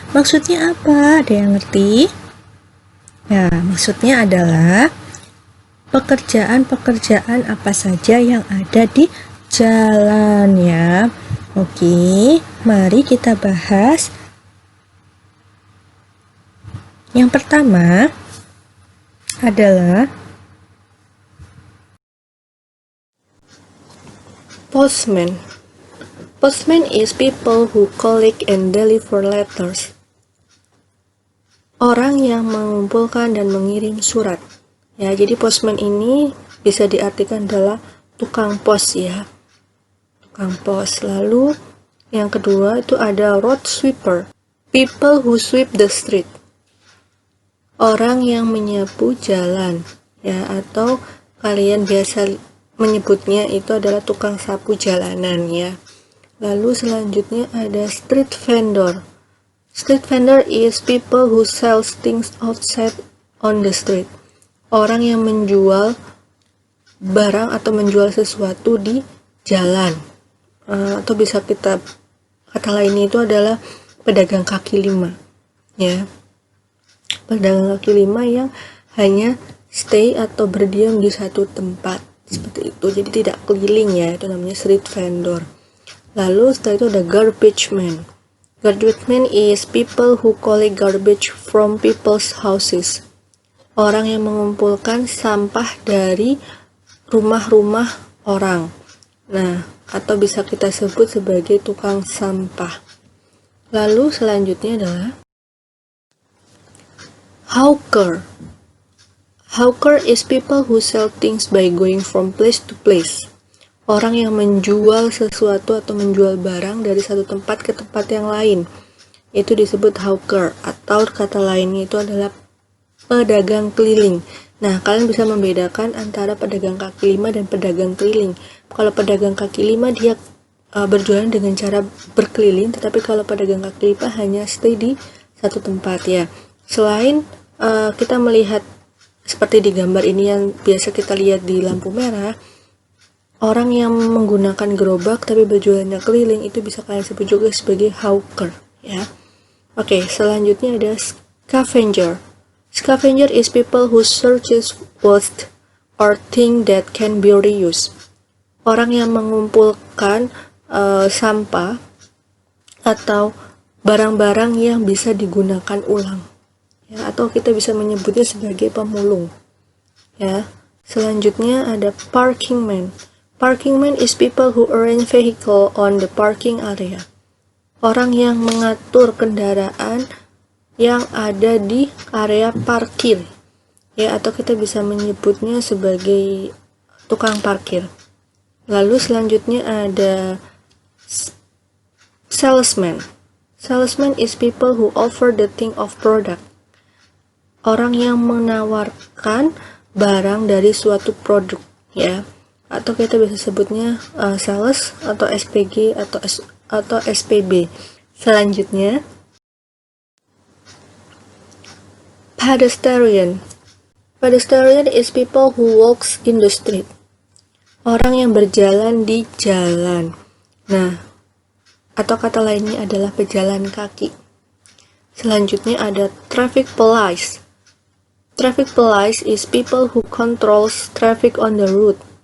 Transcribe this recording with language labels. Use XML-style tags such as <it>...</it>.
<id>Maksudnya apa? Ada yang ngerti? Ya, maksudnya adalah pekerjaan-pekerjaan apa saja yang ada di jalan ya. Oke, mari kita bahas. Yang pertama adalah postman.</id> <en>Postman is people who collect and deliver letters.</en> <id>Orang yang mengumpulkan dan mengirim surat. Ya, jadi postman ini bisa diartikan adalah tukang pos ya. Tukang pos. Lalu yang kedua itu ada road sweeper.</id> <en>People who sweep the street.</en> <id>Orang yang menyapu jalan ya, atau kalian biasa menyebutnya itu adalah tukang sapu jalanan ya. Lalu selanjutnya ada street vendor.</id> <en>Street vendor is people who sell things outside on the street.</en> <id>Orang yang menjual barang atau menjual sesuatu di jalan. Atau bisa kita kata lainnya itu adalah pedagang kaki lima. Ya. Pedagang kaki lima yang hanya stay atau berdiam di satu tempat. Seperti itu. Jadi tidak keliling ya. Itu namanya street vendor. Lalu setelah itu ada garbage man.</id> <en>Garbage man is people who collect garbage from people's houses.</en> <id>Orang yang mengumpulkan sampah dari rumah-rumah orang. Nah, atau bisa kita sebut sebagai tukang sampah. Lalu selanjutnya adalah hawker.</id> <en>Hawker is people who sell things by going from place to place.</en> <id>Orang yang menjual sesuatu atau menjual barang dari satu tempat ke tempat yang lain. Itu disebut hawker, atau kata lainnya itu adalah pedagang keliling. Nah, kalian bisa membedakan antara pedagang kaki lima dan pedagang keliling. Kalau pedagang kaki lima dia berjualan dengan cara berkeliling, tetapi kalau pedagang kaki lima hanya stay di satu tempat ya. Selain kita melihat seperti di gambar ini yang biasa kita lihat di lampu merah, orang yang menggunakan gerobak tapi berjualannya keliling itu bisa kalian sebut juga sebagai hawker ya. Oke, selanjutnya ada scavenger.</id> <en>Scavenger is people who searches waste or things that can be reused.</en> <id>Orang yang mengumpulkan sampah atau barang-barang yang bisa digunakan ulang. Ya, atau kita bisa menyebutnya sebagai pemulung. Ya. Selanjutnya ada parking man.</id> <en>Parking man is people who arrange vehicle on the parking area.</en> <id>Orang yang mengatur kendaraan yang ada di area parkir ya, atau kita bisa menyebutnya sebagai tukang parkir. Lalu selanjutnya ada salesman.</id> <en>Salesman is people who offer the thing of product.</en> <id>Orang yang menawarkan barang dari suatu produk ya, atau kita bisa sebutnya sales atau SPG atau SPB. Selanjutnya pedestrian.</id> <en>Pedestrian is people who walks in the street.</en> <id>Orang yang berjalan di jalan. Nah, atau kata lainnya adalah pejalan kaki. Selanjutnya ada traffic police.</id> <en>Traffic police is people who controls traffic on the road.</en>